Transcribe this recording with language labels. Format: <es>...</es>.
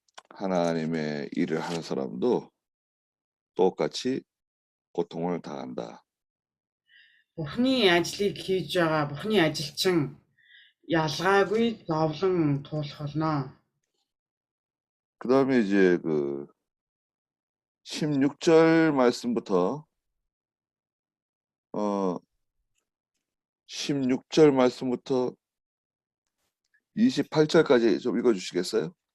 <ko>하나님의 일을 하는 사람도 똑같이 고통을 당한다.</ko> <mn>Бурхны ажлыг хийж байгаа бурхны ажилчин ялгаагүй зовлон туулах болно.</mn> <ko>그 다음에 이제 그 16절 말씀부터 16절 말씀부터 28절까지 좀 읽어주시겠어요?</ko>